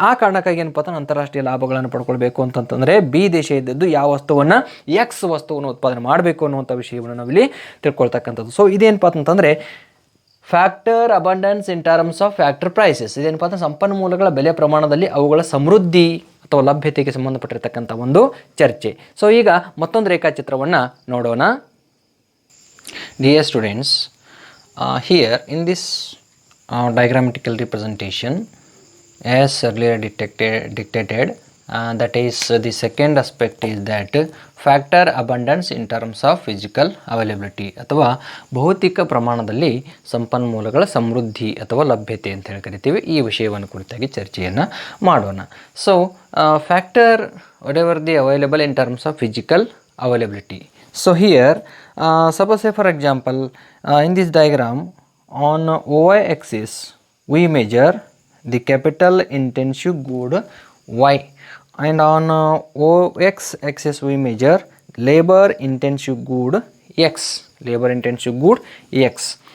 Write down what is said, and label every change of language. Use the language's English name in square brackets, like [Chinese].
[Kannada] ಆ ಕಾರಣಕ್ಕಾಗಿ ಏನಪ್ಪ ಅಂದ್ರೆ ಅಂತಾರಾಷ್ಟ್ರೀಯ ಲಾಭಗಳನ್ನು ಪಡ್ಕೊಳ್ಬೇಕು ಅಂತಂತಂದರೆ ಬಿ ದೇಶ ಇದ್ದದ್ದು ಯಾವ ವಸ್ತುವನ್ನು ಎಕ್ಸ್ ವಸ್ತುವನ್ನು ಉತ್ಪಾದನೆ ಮಾಡಬೇಕು ಅನ್ನುವಂಥ ವಿಷಯವನ್ನು ನಾವಿಲ್ಲಿ ತಿಳ್ಕೊಳ್ತಾ. [English] so [Kannada] ಇದೇನಪ್ಪ ಅಂತಂದರೆ [English] Factor abundance in terms of factor prices. [Kannada] ಇದೇನಪ್ಪ ಅಂದ್ರೆ ಸಂಪನ್ಮೂಲಗಳ ಬೆಲೆ ಪ್ರಮಾಣದಲ್ಲಿ ಅವುಗಳ ಸಮೃದ್ಧಿ ಅಥವಾ ಲಭ್ಯತೆಗೆ ಸಂಬಂಧಪಟ್ಟಿರ್ತಕ್ಕಂಥ ಒಂದು ಚರ್ಚೆ. ಸೊ ಈಗ ಮತ್ತೊಂದು ರೇಖಾಚಿತ್ರವನ್ನು ನೋಡೋಣ. [English] dear students, here in this diagrammatical representation as earlier dictated that is the second aspect is that factor abundance in terms of physical availability [Kannada] ಅಥವಾ ಭೌತಿಕ ಪ್ರಮಾಣದಲ್ಲಿ ಸಂಪನ್ಮೂಲಗಳ ಸಮೃದ್ಧಿ ಅಥವಾ ಲಭ್ಯತೆ ಅಂತ ಹೇಳಿ ಕರಿತೀವಿ. ಈ ವಿಷಯವನ್ನು ಕುರಿತಾಗಿ ಚರ್ಚೆಯನ್ನು ಮಾಡೋಣ. [English] So factor whatever the available in terms of physical availability. So here suppose say for example in this diagram on y axis we measure the capital intensive good y, and on ox axis we measure labor intensive good x, labor intensive good x.